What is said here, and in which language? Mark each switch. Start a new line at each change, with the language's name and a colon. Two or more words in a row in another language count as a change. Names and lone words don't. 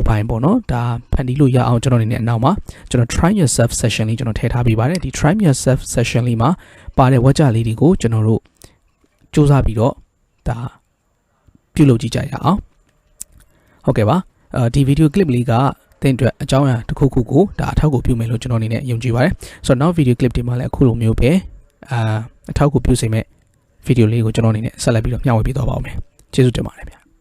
Burmese: ပိုင်ပေါ့နော်ဒါဖန်တီးလို့ရအောင်ကျွန်တော်အနေနဲ့အနောက်မှာကျွန်တော်
English: try yourself session
Burmese: လေးကျွန်တော်ထည့်ထားပေးပါတယ်ဒီ
English: try yourself session
Burmese: လေးမှာပါတဲ့ဝါကျလေးတွေကိုကျွန်တော်တို့စူးစမ်းပြီးတော့ဒါပြုလုပ်ကြည့်ကြရအောင်ဟုတ်ကဲ့ပါဒီ
English: video clip
Burmese: လေးကသင်အတွက်အကြောင်းအရာတစ်ခုခုကိုဒါအထောက်အကူပြုမယ်လို့ကျွန်တော်အနေနဲ့ယုံကြည်ပါတယ်ဆိုတော့နောက်
English: video clip
Burmese: တွေမှာလည်းအခုလိုမျိုးပဲအထောက်အကူပြုစေမဲ့ဗီဒီယိုလေးကိုကျွန်တော်အနေနဲ့ဆက်လက်ပြီးတော့မျှဝေပေးသွားပါဦးမယ်ကျေးဇူးတင်ပါတယ်ဗျာ